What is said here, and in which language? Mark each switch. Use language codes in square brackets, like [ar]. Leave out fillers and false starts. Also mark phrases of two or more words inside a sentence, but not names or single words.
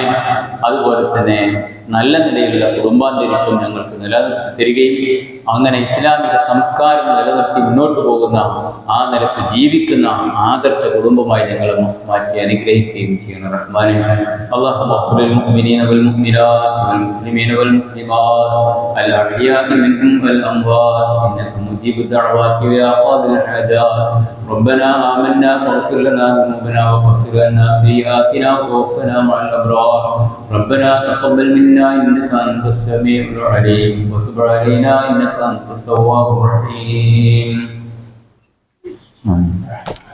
[ml] അതുപോലെ തന്നെ നല്ല നിലയിലുള്ള കുടുംബാന്തരീക്ഷം ഞങ്ങൾക്ക് നിലനിർത്തി തരികയും അങ്ങനെ ഇസ്ലാമിക സംസ്കാരം നിലനിർത്തി മുന്നോട്ട് പോകുന്ന, ആ നിലക്ക് ജീവിക്കുന്ന ആദർശ കുടുംബമായി ഞങ്ങളെ മാറ്റി അനുഗ്രഹിക്കുകയും ചെയ്യണം റഹ്മാനെ. [ar] اللهم اغفر للمؤمنين والمؤمنات والمسلمين والمسلمات الأحياء منهم والأموات إنك مجيب الدعوات يا قاضي الحاجات. ربنا آمنا فاغفر لنا ذنوبنا وكفر عنا سيئاتنا وتوفنا مع الأبرار. ربنا تقبل منا إنك أنت السميع العليم وتب علينا إنك أنت التواب الرحيم.